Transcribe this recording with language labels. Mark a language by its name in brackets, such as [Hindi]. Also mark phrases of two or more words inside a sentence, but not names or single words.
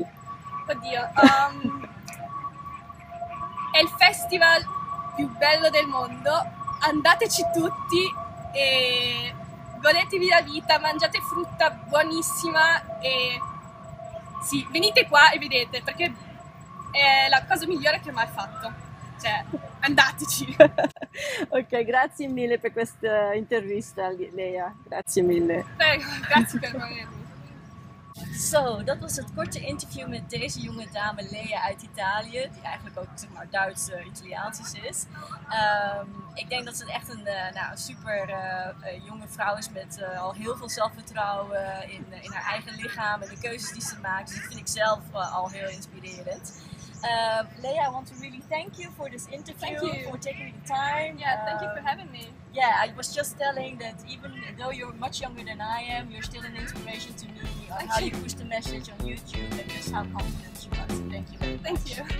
[Italian] Oddio, è il festival più bello del mondo, andateci tutti e godetevi la vita, mangiate frutta buonissima e sì, venite qua e vedete, perché è la cosa migliore che ho mai fatto, cioè andateci. Ok, grazie mille per questa intervista, Lea, grazie mille. Prego, grazie per avermi. [Dutch] Zo, dat was het korte interview met deze jonge dame Lea uit Italië, die eigenlijk ook zeg maar Duits-Italiaans is. Ik denk dat ze echt een super jonge vrouw is met al heel veel zelfvertrouwen in haar eigen lichaam en de keuzes die ze maakt. Dus dat vind ik zelf al heel inspirerend. [English] Lea, I want to really thank you for this interview, for taking the time. Yeah, thank you for having me. Yeah, I was just telling that even though you're much younger than I am, you're still an inspiration to me on how you push the message on YouTube and just how confident you are. So thank you very much.